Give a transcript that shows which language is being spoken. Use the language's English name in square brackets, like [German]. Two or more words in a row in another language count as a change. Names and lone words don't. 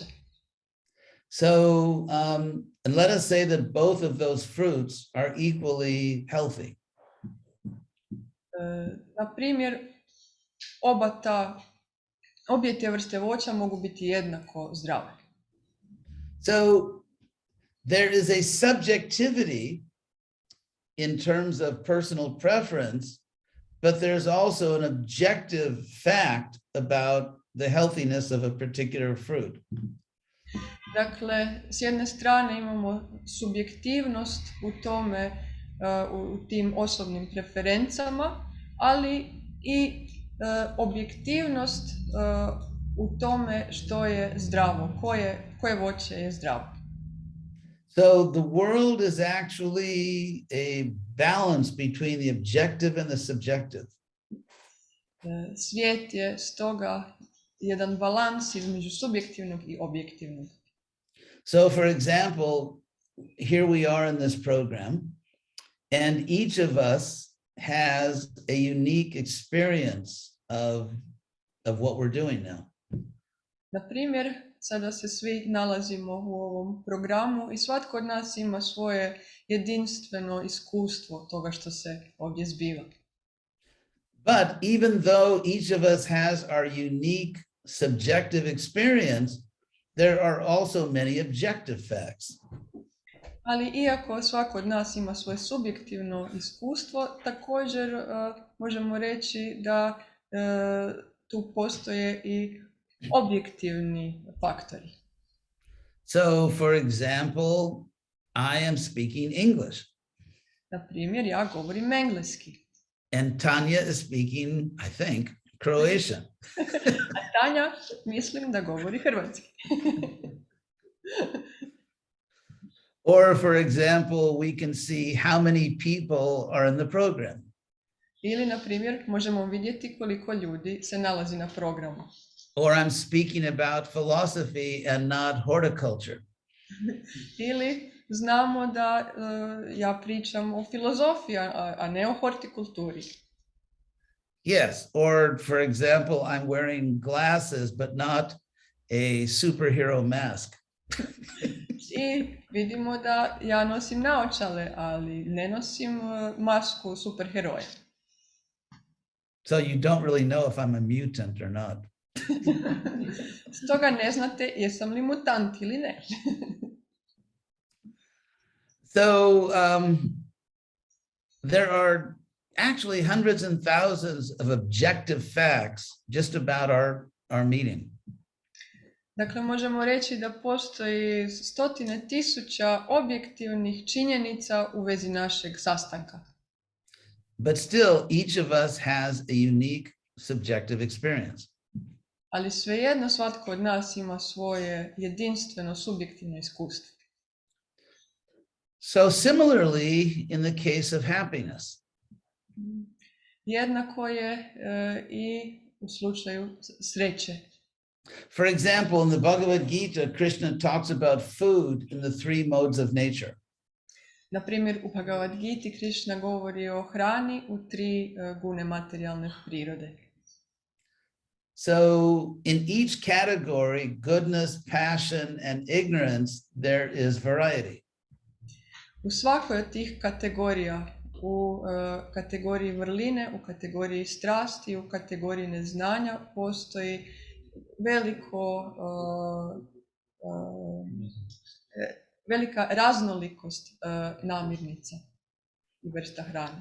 [English] So, and let us say that both of those fruits are equally healthy. [Croatian] Na primjer, obje te vrste voća mogu biti jednako zdrave. [English] So, there is a subjectivity in terms of personal preference, but there's also an objective fact about the healthiness of a particular fruit. [Croatian] Dakle, s jedne strane imamo subjektivnost u tome, u tim osobnim preferencama, ali i objektivnost u tome što je zdravo, koje voće je zdravo. [English] So the world is actually a balance between the objective and the subjective. [Croatian] Svijet je stoga jedan balans između subjektivnog i objektivnog. [English] So for example, here we are in this program, and each of us has a unique experience of what we're doing now. [Croatian] Na primjer, sada se svi nalazimo u ovom programu i svatko od nas ima svoje jedinstveno iskustvo toga što se ovdje zbiva. [English] But even though each of us has our unique subjective experience, there are also many objective facts. [Croatian] Ali iako svako od nas ima svoje subjektivno iskustvo, također možemo reći da tu postoje i objektivni faktori. [English] So, for example, I am speaking English. [Croatian] Na primjer, ja govorim engleski. [English] And Tanya is speaking, I think, Croatian. [Croatian] A Tanja mislim da govori hrvatski. [English] Or, for example, we can see how many people are in the program. [Croatian] Ili, na primjer, možemo vidjeti koliko ljudi se nalazi na programu. [English] Or I'm speaking about philosophy and not horticulture. [Croatian] Ili znamo da ja pričam o filozofiji, a ne o hortikulturi. [English] Yes, or for example, I'm wearing glasses, but not a superhero mask. [Croatian] I vidimo da ja nosim naočale, ali ne nosim masku superheroja. [English] So you don't really know if I'm a mutant or not. [Croatian] Stoga ne znate jesam li mutant ili ne. [English] So there are actually hundreds and thousands of objective facts just about our meeting. [Croatian] Dakle, možemo reći da postoji stotine tisuća objektivnih činjenica u vezi našeg sastanka. [English] But still, each of us has a unique subjective experience. [Croatian] Ali svejedno svatko od nas ima svoje jedinstveno subjektivno iskustvo. [English] So similarly, in the case of happiness. [Croatian] Jednako je i u slučaju sreće. [English] For example, in the Bhagavad Gita, Krishna talks about food in the three modes of nature. [Croatian] Na primjer, u Bhagavad Giti Krishna govori o hrani u tri gune materijalne prirode. [English] So in each category, goodness, passion, and ignorance, there is variety. [Croatian] U svakoj od tih kategorija, u kategoriji vrline, u kategoriji strasti, u kategoriji neznanja postoji velika raznolikost namirnica i vrsta hrane.